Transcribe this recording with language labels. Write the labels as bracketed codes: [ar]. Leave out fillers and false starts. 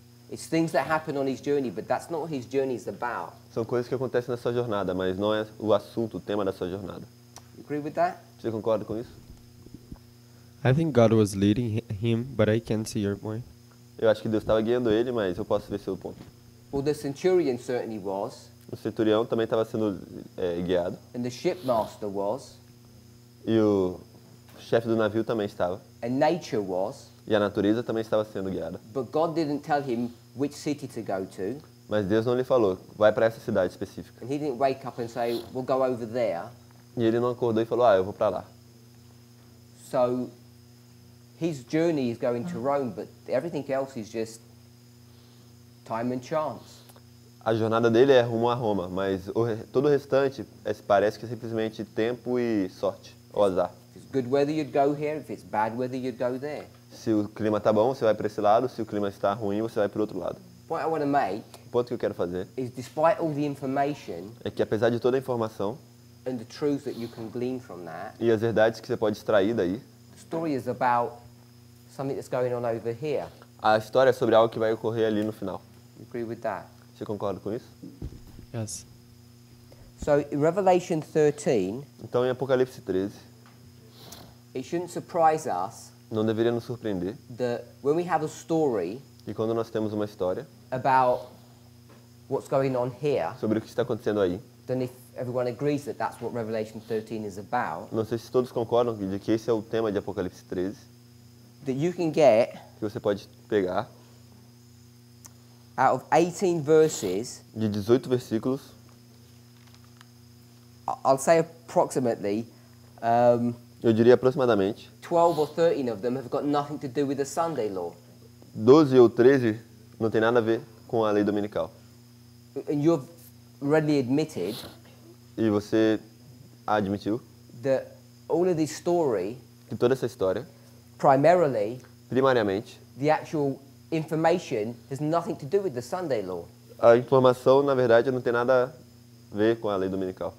[en] It's things that happen on his journey, but that's not what his journey is about. [pt] São coisas que acontecem na sua jornada, mas não é o assunto, o tema da sua jornada. [en] You agree with that? [pt] Você concorda com isso? [en] I think God was leading him, but I can't see your point. [pt] Eu acho que Deus estava guiando ele, mas eu posso ver seu ponto. [en] Well, the centurion certainly was, [pt] O centurião também estava sendo guiado. [en] and the shipmaster was, [pt] E o chefe do navio também estava. [en] and nature was, [pt] E a natureza também estava sendo guiada. [en] but God didn't tell him which city to go to, [pt] Mas Deus não lhe falou, vai para essa cidade específica. [en] and he didn't wake up and say, we'll go over there. [pt] E ele não acordou e falou, eu vou para lá. [en] So his journey is going to Rome, but everything else is just time and chance. [pt] A jornada dele é rumo a Roma, mas todo o restante parece que é simplesmente tempo e sorte, ou azar. [en] If it's good weather, you'd go here. If it's bad weather, you'd go there. [pt] Se o clima tá bom, você vai para esse lado. Se o clima está ruim, você vai para o outro lado. [en] What I want to make [pt] O ponto que eu quero fazer [en] is, despite all the information [pt] é que, apesar de toda a informação [en] and the truths that you can glean from that, [pt] e as verdades que você pode extrair daí, [en] the story is about something that's going on over here. [pt] a história é sobre algo que vai ocorrer ali no final. [en] You agree with that? [pt] Você concorda com isso? [en] Yes. So in Revelation 13, [pt] Então, em Apocalipse 13, [en] it shouldn't surprise us [pt] não deveria nos surpreender [en] that when we have a story [pt] que, quando nós temos uma história [en] about what's going on here, [pt] sobre o que está acontecendo aí, [en] then if everyone agrees that that's what Revelation 13 is about, [pt] não sei se todos concordam de que esse é o tema de Apocalipse 13, [en] that you can get [pt] que você pode pegar [en] out of 18 verses, [pt] de 18 versículos, [en] I'll say approximately, [pt] eu diria aproximadamente [en] 12 or 13 of them have got nothing to do with the Sunday law. [pt] 12 ou 13 não tem nada a ver com a lei dominical. [en] And you've readily admitted [pt] E você admitiu [en] that all of this story, [pt] que toda essa história, [en] primarily, [pt] primariamente, [en] the actual information has nothing to do with the Sunday law. [pt] a informação, na verdade, não tem nada a ver com a lei dominical.